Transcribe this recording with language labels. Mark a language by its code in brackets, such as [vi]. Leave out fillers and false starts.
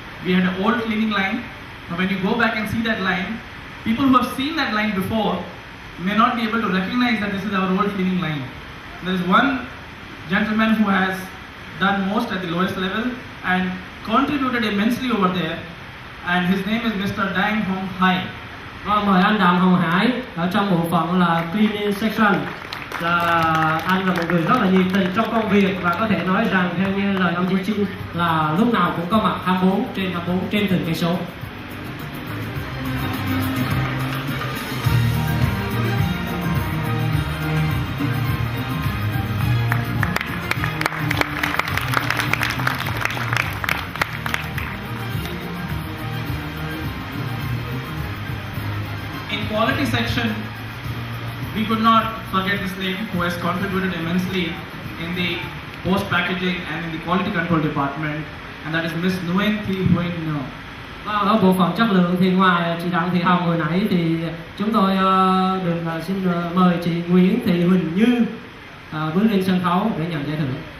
[en] We had an old cleaning line. Now when you go back and see that line, people who have seen that line before may not be able to recognize that this is our old cleaning line. There is one gentleman who has done most at the lowest level and contributed immensely over there, and his name is Mr. Dang Hong Hai. [vi] Mời anh Đàm Hồng Hải ở trong bộ phận là cleaning section. Là anh là một người rất là nhiệt tình trong công việc và có thể nói rằng theo như lời ông Gigi là lúc nào cũng có mặt 24/24 trên từng cây số. [en] In quality section, we could not forget this name who has contributed immensely in the post packaging and in the quality control department, and that is Miss Nguyen Thi Huyen Ngo. [vi] Ở bộ phận chất lượng thì ngoài chị Đặng Thị Hồng hồi nãy thì chúng tôi được xin mời chị Nguyễn Thị Huỳnh Như bước lên sân khấu để nhận giải thưởng.